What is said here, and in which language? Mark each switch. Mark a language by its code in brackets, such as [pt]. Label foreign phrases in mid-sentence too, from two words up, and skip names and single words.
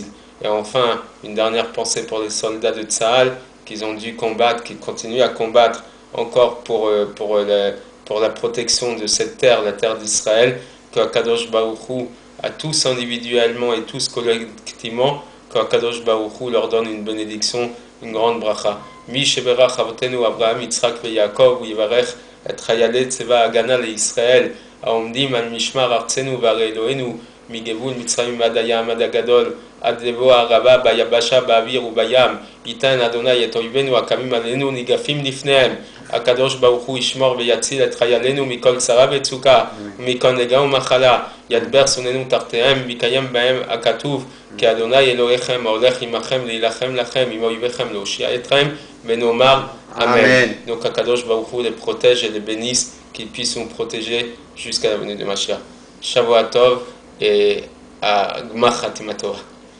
[fr] Et enfin, une dernière pensée pour les soldats de Tzahal, qu'ils ont dû combattre, qui continuent à combattre encore pour la protection de cette terre, la terre d'Israël, que [he] קדוש ברוך הוא, [fr] à tous individuellement et tous collectivement, que [he] קדוש ברוך הוא [fr] leur donne une bénédiction, une grande bracha. [he] מי שברך אבותינו אברהם יצחק ויעקב יברך את חיילי צבא ההגנה לישראל, העומדים על משמר ארצנו והרי אלוהינו מגבול מצרים עד הים עד הגדול עד לבוא הערבה ביבשה באוויר ובים ייתן אדוני את אויבינו הקמים עלינו ניגפים לפניהם הקדוש ברוך הוא ישמור ויציל את חיילינו מכל צרה וצוקה ומכל נגע ומחלה ידבר שונאינו תחתיהם ויקיים בהם הכתוב כי אדוני אלוהיכם ההולך עמכם להילחם לכם עם אויביכם להושיע אתכם ונאמר Amen. [fr] Donc [he] הקדוש ברוך הוא [fr] les protège et les bénisse, qu'ils puissent nous protéger jusqu'à la venue de Mashiach. [he] שבוע טוב [fr] et à [he] גמר חתימה טובה.